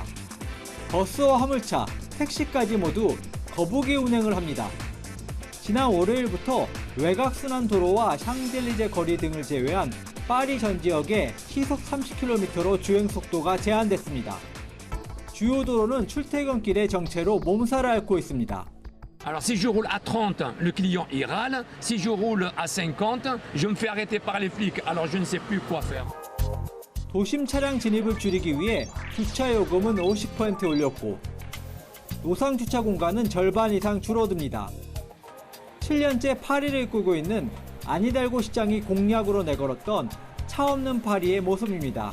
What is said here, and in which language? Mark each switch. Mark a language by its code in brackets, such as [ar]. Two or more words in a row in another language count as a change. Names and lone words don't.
[ko] 버스와 화물차, 택시까지 모두 거북이 운행을 합니다. 지난 월요일부터 외곽순환도로와 샹젤리제 거리 등을 제외한 파리 전 지역에 시속 30km로 주행 속도가 제한됐습니다. 주요 도로는 출퇴근길의 정체로 몸살을 앓고 있습니다. [fr] Alors si je roule à 30, le client il râle. Si je roule à 50, je me fais arrêter par les flics. Alors je ne sais plus quoi faire. [ko] 도심 차량 진입을 줄이기 위해 주차 요금은 50% 올렸고 노상 주차 공간은 절반 이상 줄어듭니다. 7년째 파리를 꾸고 있는 아니달고 시장이 공약으로 내걸었던 차 없는 파리의 모습입니다.